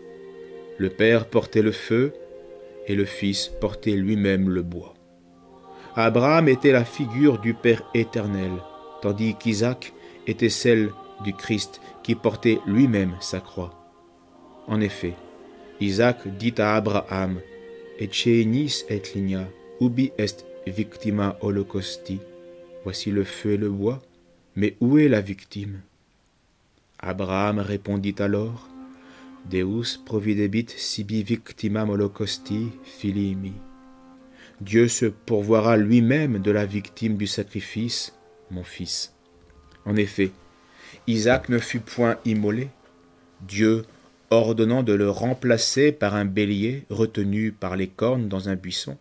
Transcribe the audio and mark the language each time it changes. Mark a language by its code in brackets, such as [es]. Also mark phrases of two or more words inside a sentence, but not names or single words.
[fr] Le père portait le feu et le fils portait lui-même le bois. Abraham était la figure du Père éternel, tandis qu'Isaac était celle du Christ qui portait lui-même sa croix. En effet, Isaac dit à Abraham, « [la] Eccenis et ligna, ubi est victima holocausti [fr] » Voici le feu et le bois, mais où est la victime? Abraham répondit alors, [la] « Deus providebit sibi victimam holocausti filii mi. [fr] » Dieu se pourvoira lui-même de la victime du sacrifice, mon fils. En effet, Isaac ne fut point immolé, Dieu ordonnant de le remplacer par un bélier retenu par les cornes dans un buisson.